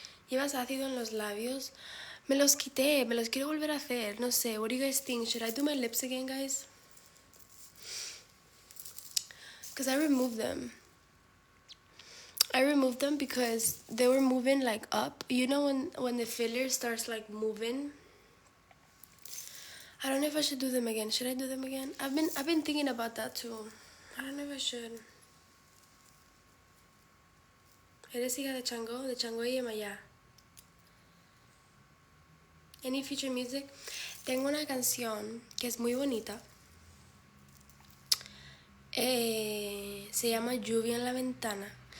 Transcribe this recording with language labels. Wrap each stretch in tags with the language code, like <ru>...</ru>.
<es>Llevas ácido en los labios. Me los quité, me los quiero volver a hacer. No sé,</es> <en>what do you guys think? Should I do my lips again, guys? Because I removed them. I removed them because they were moving like up. You know when the filler starts like moving? I don't know if I should do them again. Should I do them again? I've been thinking about that too. I don't know if I should.</en> <es>¿Eres hija de Chango y Maya?</es> <en>Any future music?</en> <es>Tengo una canción que es muy bonita. Se llama Lluvia en la Ventana.</es>